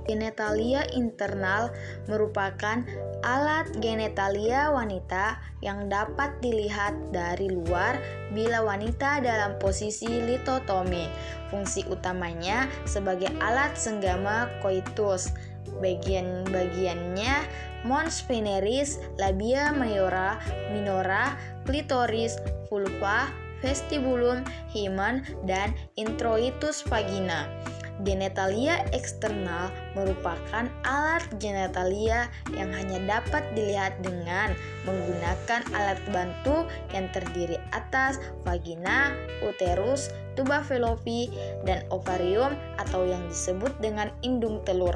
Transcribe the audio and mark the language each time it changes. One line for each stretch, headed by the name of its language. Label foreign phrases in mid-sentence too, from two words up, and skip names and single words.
Indonesian: Genitalia internal merupakan alat genitalia wanita yang dapat dilihat dari luar bila wanita dalam posisi litotomi. Fungsi utamanya sebagai alat senggama koitus. Bagian-bagiannya
Latin: mons veneris, labia mayora, minora,
Indonesian: klitoris, vulva, vestibulum, hymen, dan
Latin: introitus vagina.
Indonesian: Genitalia eksternal merupakan alat genitalia yang hanya dapat dilihat dengan menggunakan alat bantu yang terdiri atas vagina, uterus, tuba fallopi, dan ovarium atau yang disebut dengan indung telur.